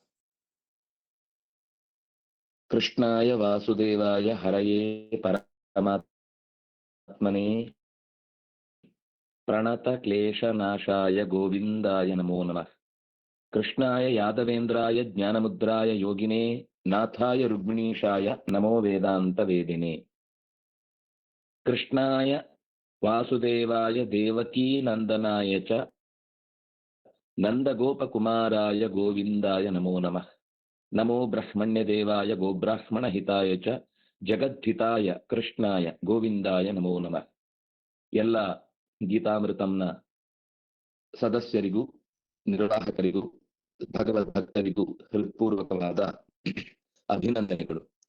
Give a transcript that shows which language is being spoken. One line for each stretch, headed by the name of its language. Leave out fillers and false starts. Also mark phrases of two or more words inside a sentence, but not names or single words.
Sanskrit: ಕೃಷ್ಣಾಯ ವಾಸುದೇವಾಯ ಹರಯೇ ಪರಮಾತ್ಮನೇ ಪ್ರಣತ ಕ್ಲೇಶನಾಶಾಯ ಗೋವಿಂದಾಯ ನಮೋ ನಮಃ. ಕೃಷ್ಣಾಯ ಯಾದವೇಂದ್ರಾಯ ಜ್ಞಾನಮುದ್ರಾಯ ಯೋಗಿನೇ ನಾಥಾಯ ರುಗ್ಮಿಣೀಶಾಯ ನಮೋ ವೇದಾಂತ ವೇದಿನೇ. ಕೃಷ್ಣಾಯ ವಾಸುದೇವಾಯ ದೇವಕೀ ನಂದನಾಯ ಚ ನಂದಗೋಪಕುಮಾರಾಯ ಗೋವಿಂದಾಯ ನಮೋ ನಮಃ. ನಮೋ ಬ್ರಹ್ಮಣ್ಯ ದೇವಾಯ ಗೋಬ್ರಾಹ್ಮಣ ಹಿತಾಯ ಚ ಜಗದ್ಧಿತಾಯ ಕೃಷ್ಣಾಯ ಗೋವಿಂದಾಯ ನಮೋ ನಮಃ.
Kannada: ಎಲ್ಲ ಗೀತಾಮೃತಂನ ಸದಸ್ಯರಿಗೂ ನಿರ್ವಾಹಕರಿಗೂ ಭಗವದ್ಭಕ್ತರಿಗೂ ಹೃತ್ಪೂರ್ವಕವಾದ ಅಭಿನಂದನೆಗಳು.